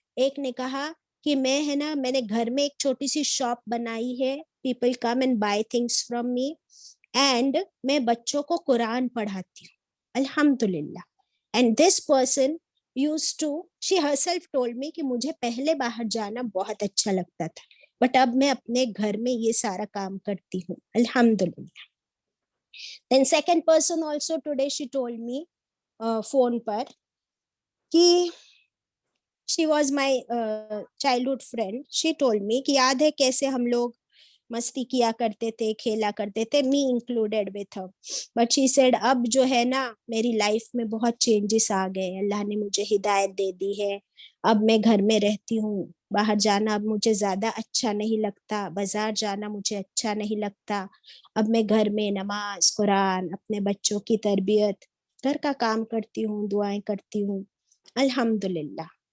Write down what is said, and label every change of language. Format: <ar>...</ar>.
<ur>ایک نے کہا کہ میں ہے نا میں نے گھر میں ایک چھوٹی سی شاپ بنائی ہے,</ur> <en>people come and buy things from me,</en> <ur>and میں بچوں کو قرآن پڑھاتی ہوں الحمدللہ.</ur> <en>and this person used to, she herself told me</en> <ur>کہ مجھے پہلے باہر جانا بہت اچھا لگتا تھا,</ur> <en>but</en> <ur>اب میں اپنے گھر میں یہ سارا کام کرتی ہوں الحمدللہ.</ur> <en>Then second person also today she told me phone پر کہ she was my childhood friend. She told me</en> <ur>کہ یاد ہے کیسے ہم لوگ مستی کیا کرتے تھے, کھیلا کرتے تھے,</ur> <en>me included with her. But she said</en> <ur>اب جو ہے نا میری لائف میں بہت چینجز آ گئے, اللہ نے مجھے ہدایت دے دی ہے, اب میں گھر میں رہتی ہوں, باہر جانا اب مجھے زیادہ اچھا نہیں لگتا, بازار جانا مجھے اچھا نہیں لگتا, اب میں گھر میں نماز, قرآن, اپنے بچوں کی تربیت, گھر کا کام کرتی ہوں, دعائیں کرتی ہوں الحمدللہ.</ur>